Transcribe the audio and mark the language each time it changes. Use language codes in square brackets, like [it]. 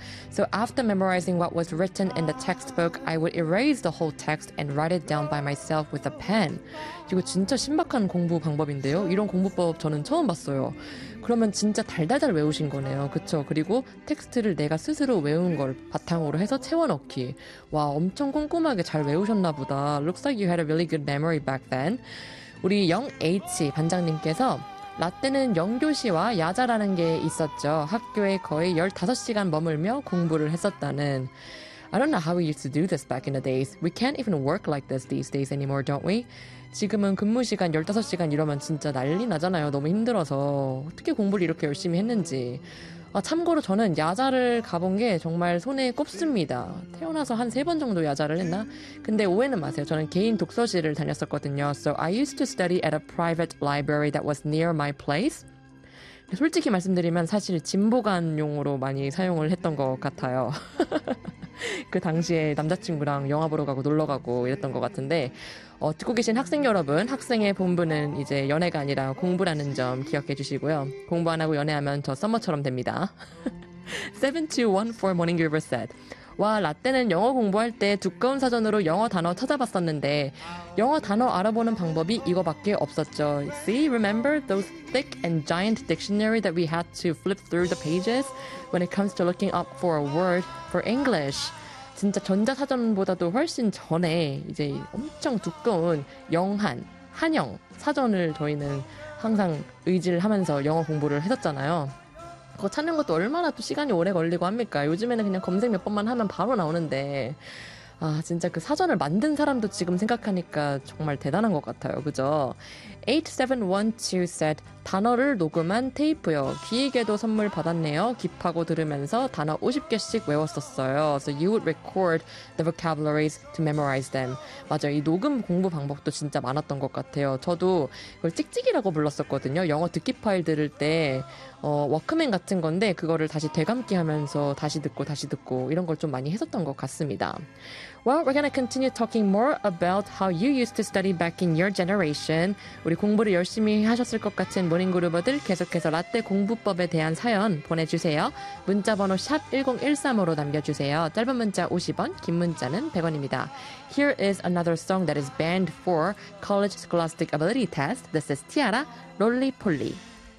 [en] So after memorizing what was written in the textbook, I would erase the whole text and write it down by myself with a pen. [ko] 이거 진짜 신박한 공부 방법인데요. 이런 공부법 저는 처음 봤어요. 그러면 진짜 달달달 외우신 거네요. 그쵸? 그리고 텍스트를 내가 스스로 외운 걸 바탕으로 해서 채워넣기. 와, 엄청 꼼꼼하게 잘 외우셨나 보다. [en] Looks like you had a really good memory back then. [ko] 우리 영 H 반장님께서 라떼는 영교시와 야자라는 게 있었죠. 학교에 거의 15시간 머물며 공부를 했었다는. [en] I don't know how we used to do this back in the days. We can't even work like this these days anymore, don't we? [ko] 지금은 근무 시간 15시간 이러면 진짜 난리 나잖아요. 너무 힘들어서. 어떻게 공부를 이렇게 열심히 했는지. 아, 참고로 저는 야자를 가본 게 정말 손에 꼽습니다. 태어나서 한 세 번 정도 야자를 했나? 근데 오해는 마세요. 저는 개인 독서실을 다녔었거든요. [en] So I used to study at a private library that was near my place. [ko] 솔직히 말씀드리면 사실 진보관용으로 많이 사용을 했던 것 같아요. 그 당시에 남자친구랑 영화 보러 가고 놀러 가고 이랬던 것 같은데 듣고 계신 학생 여러분, 학생의 본분은 이제 연애가 아니라 공부라는 점 기억해 주시고요. 공부 안 하고 연애하면 저 썸머처럼 됩니다. 7214 Morning Griever said, 와, 라떼는 영어 공부할 때 두꺼운 사전으로 영어 단어 찾아봤었는데 영어 단어 알아보는 방법이 이거밖에 없었죠. [en] See, remember those thick and giant dictionary that we had to flip through the pages when it comes to looking up for a word for English? [ko] 진짜 전자사전보다도 훨씬 전에 이제 엄청 두꺼운 영한, 한영 사전을 저희는 항상 의지를 하면서 영어 공부를 했었잖아요. 그거 찾는 것도 얼마나 또 시간이 오래 걸리고 합니까? 요즘에는 그냥 검색 몇 번만 하면 바로 나오는데 아 진짜 그 사전을 만든 사람도 지금 생각하니까 정말 대단한 것 같아요. 그죠? 8712 said 단어를 녹음한 테이프요. 귀에게도 선물 받았네요. 깁하고 들으면서 단어 50개씩 외웠었어요. [en] So you would record the vocabularies to memorize them. [ko] 맞아요. 이 녹음 공부 방법도 진짜 많았던 것 같아요. 저도 그걸 찍찍이라고 불렀었거든요. 영어 듣기 파일 들을 때 워크맨 같은 건데 그거를 다시 되감기 하면서 다시 듣고 이런 걸 좀 많이 했었던 것 같습니다. [en] Well, we're going to continue talking more about how you used to study back in your generation. [ko] 우리 공부를 열심히 하셨을 것 같은 모닝그루버들 계속해서 라떼 공부법에 대한 사연 보내주세요. 문자번호 샵 1013으로 남겨주세요. 짧은 문자 50원, 긴 문자는 100원입니다. [en] Here is another song that is banned for College Scholastic Ability Test. This is Tiara, Rolly Polly.